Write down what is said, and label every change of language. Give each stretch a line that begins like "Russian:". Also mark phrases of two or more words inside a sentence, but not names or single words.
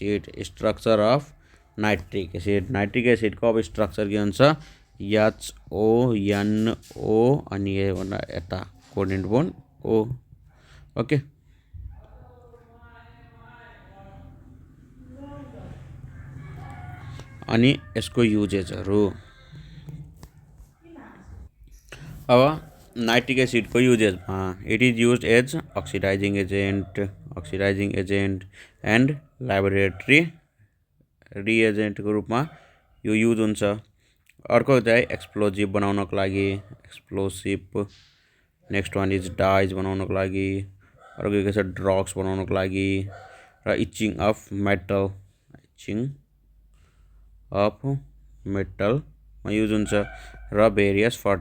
Nepali: एसिड को अब स्ट्रक्चर के हुन्छ HONO अनि यता
English: coordinate bond
Nepali: O ओके अनि यसको युजेसहरु अब
English: nitric acid
Nepali: को
English: uses it is used as oxidizing agent and laboratory reagent
Nepali: को रूप में यो यूज हुन्छ अर्को चाहिँ एक्सप्लोजिभ बनाउनको लागि
English: next one is dyes
Nepali: बनाउनको लागि अर्को के छ ड्रग्स बनाउनको लागि र
English: etching of metal
Nepali: मा युज हुन्छ र भेरियस